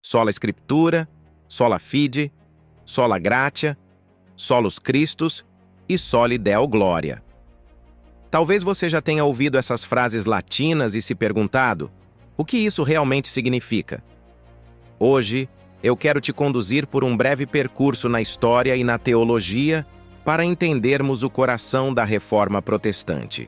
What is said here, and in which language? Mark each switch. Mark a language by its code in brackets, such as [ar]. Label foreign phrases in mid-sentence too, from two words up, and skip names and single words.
[la] sola Scriptura, sola Fide, sola Gratia, solus Christus e soli Deo Gloria. [pt] Talvez você já tenha ouvido essas frases latinas e se perguntado: o que isso realmente significa? Hoje, eu quero te conduzir por um breve percurso na história e na teologia para entendermos o coração da Reforma Protestante.